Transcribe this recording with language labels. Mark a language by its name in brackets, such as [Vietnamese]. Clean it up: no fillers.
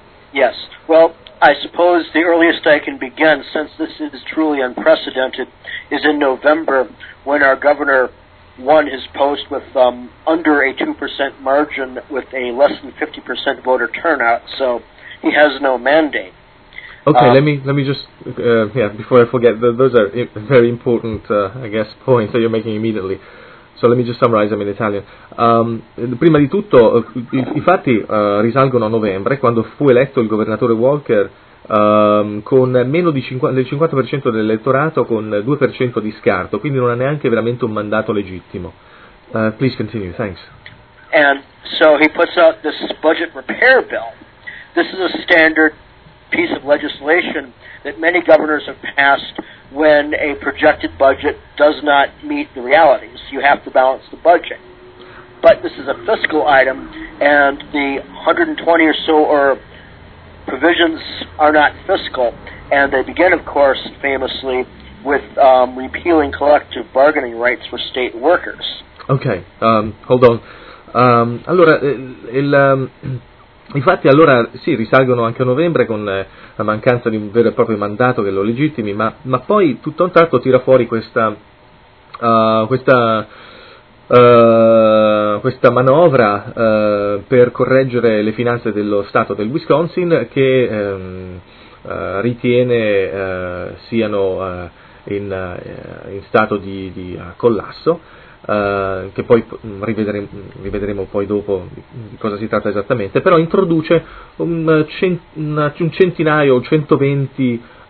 [English] Yes, well, I suppose the earliest I can begin, since this is truly unprecedented, is in November, when our governor won his post with under a 2% margin with a less than 50% voter turnout, so he has no mandate. Okay, let me just, before I forget, those are very important, I guess, points that you're making immediately. So let me just summarize them in Italian. [Italian] Prima di tutto, infatti, risalgono a novembre, quando fu eletto il governatore Walker con meno del 50% dell'elettorato, con 2% di scarto, quindi non ha neanche veramente un mandato legittimo. [English] Please continue, thanks. And so he puts out this budget repair bill. This is a standard piece of legislation that many governors have passed when a projected budget does not meet the realities. You have to balance the budget. But this is a fiscal item, and the 120 or so or provisions are not fiscal, and they begin, of course, famously, with repealing collective bargaining rights for state workers. Okay, hold on. [Italian] Allora, infatti, allora, sì, risalgono anche a novembre con la mancanza di un vero e proprio mandato che lo legittimi, ma poi tutto un tratto tira fuori questa manovra per correggere le finanze dello Stato del Wisconsin, che ritiene siano in stato di collasso, che poi rivedremo poi dopo di cosa si tratta esattamente, però introduce un centinaio o 120